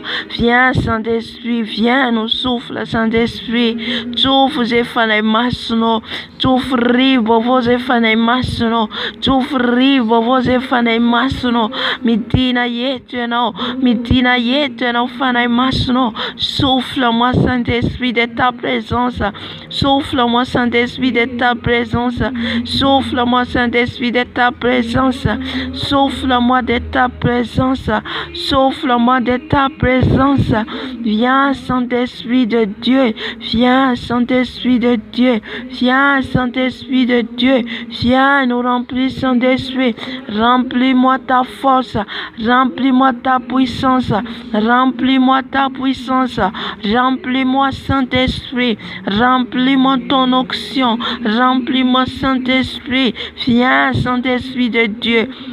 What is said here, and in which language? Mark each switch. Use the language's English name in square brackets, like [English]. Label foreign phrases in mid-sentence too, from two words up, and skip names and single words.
[French] Viens Saint-Esprit, viens nous souffle Saint-Esprit, [Malagasy] tsofo izay fanahy masonao, tsofo rivo vaovao izay fanahy masonao, tsofo rivo vaovao izay fanahy masonao. Midina eto ianao, midina eto ianao fanahy masonao. [French] Souffle-moi Saint-Esprit de ta présence, souffle-moi Saint-Esprit de ta présence, souffle-moi Saint-Esprit de ta présence, souffle-moi de ta présence, souffle-moi de ta présence. Viens Saint-Esprit de Dieu, viens Saint-Esprit de Dieu, viens Saint-Esprit de Dieu, viens nous remplir Saint-Esprit, remplis-moi ta force, remplis-moi ta puissance, remplis-moi ta puissance, remplis-moi Saint-Esprit, remplis-moi ton onction, remplis-moi Saint-Esprit, viens Saint-Esprit de Dieu.